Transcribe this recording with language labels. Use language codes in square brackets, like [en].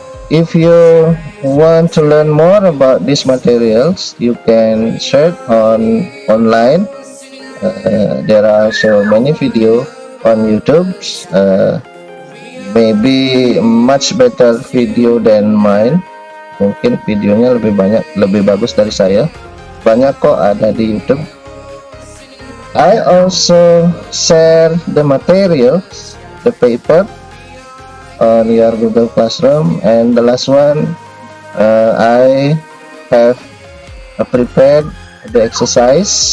[en] If you want to learn more about these materials, you can search online. There are so many video on YouTube, maybe much better video than mine. [id] Mungkin videonya lebih bagus dari saya. Banyak kok ada di YouTube. [en] I also share the materials, the paper, on your Google Classroom. And the last one, I have prepared the exercise.